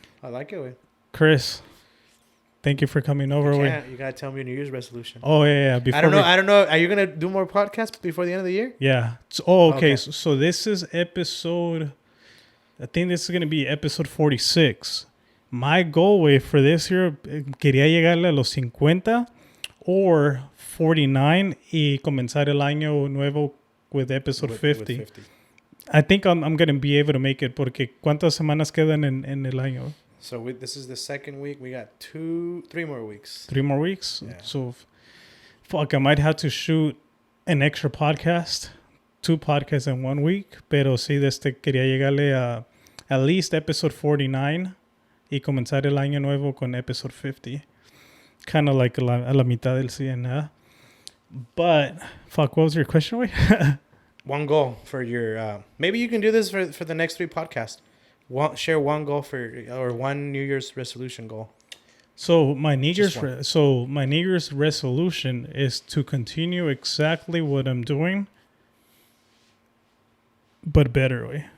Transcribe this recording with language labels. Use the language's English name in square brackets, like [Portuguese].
[English] I like it. Chris, thank you for coming over. You gotta tell me your New Year's resolution. Oh yeah. I don't know. Are you gonna do more podcasts before the end of the year? Yeah. Okay. So this is episode. I think this is gonna be episode 46. My goal for this year, [Spanish] quería llegarle a los 50 or 49 y comenzar el año nuevo [English] with episode 50. With 50. [Spanish] I think I'm gonna be able to make it porque ¿cuántas semanas quedan en el año? [English] So this is the second week. We got 3 more weeks. 3 more weeks? Yeah. So, I might have to shoot an extra podcast. 2 podcasts in 1 week. [Spanish] Pero sí, quería llegarle a [English] at least [Spanish] episode 49 y comenzar el año nuevo con episode 50. [English] Kind of like [Spanish] a la mitad del 100. [English] But, what was your question, Wei? One goal for your... maybe you can do this for the next 3 podcasts. Share one goal or one New Year's resolution goal. So my New Year's resolution is to continue exactly what I'm doing, but better way.